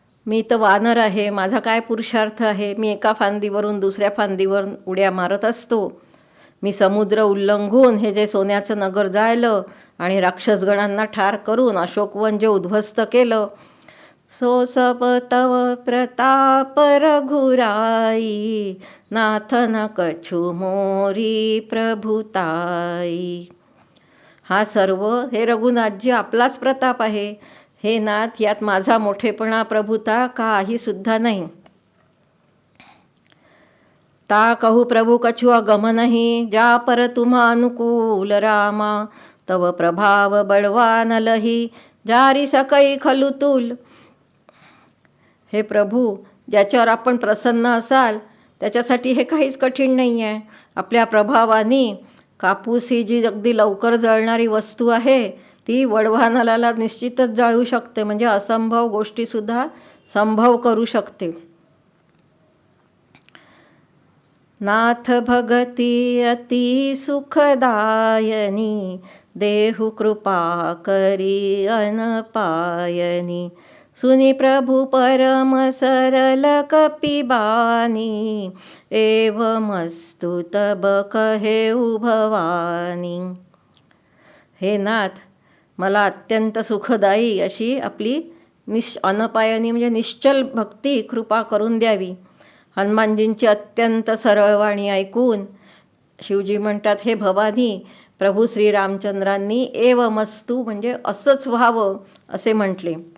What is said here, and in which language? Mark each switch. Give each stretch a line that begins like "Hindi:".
Marathi: मी तर वानर आहे, माझा काय पुरुषार्थ आहे. मी एका फांदीवरून दुसऱ्या फांदीवर उड्या मारत असतो. मी समुद्र उल्लंघून हे जे सोन्याचं नगर जाळलं आणि राक्षसगणांना ठार करून अशोकवन जे उद्ध्वस्त केलं.
Awadhi: सो सब तव प्रताप रघुराई, नाथ न कछु मोरी प्रभुताई.
Marathi: हा सर्व हे रघुनाथजी आपलाच प्रताप आहे. हे नाथ, यात माझा मोठेपणा प्रभुता काही सुद्धा नाही.
Awadhi: ता कहू प्रभु कछु अगम नहीं, जा पर तुम्हा अनुकूल रामा. तव प्रभाव बळवान लही, जारी सकै खलुतूल.
Marathi: हे प्रभू, ज्याच्यावर आपण प्रसन्न असाल त्याच्यासाठी हे काहीच कठीण नाही आहे. आपल्या प्रभावाने कापूस ही जी अगदी लवकर जळणारी वस्तू आहे ती वडवानलाला निश्चितच जाळू शकते, म्हणजे असंभव गोष्टीसुद्धा संभव करू शकते.
Awadhi: नाथ भगती अति सुखदायनी, देहु कृपा करी अनपायनी. सुनी प्रभु परम सरल कपिबानी, एवमस्तु तब कहेउ भवानी.
Marathi: हे नाथ, मला अत्यंत सुखदायी अशी आपली अनपायनी म्हणजे निश्चल भक्ती कृपा करून द्यावी. हनुमानजींची अत्यंत सरळ वाणी ऐकून शिवजी म्हणतात, हे भवानी, प्रभू श्रीरामचंद्रांनी एवमस्तु म्हणजे असंच व्हावं असे म्हटले.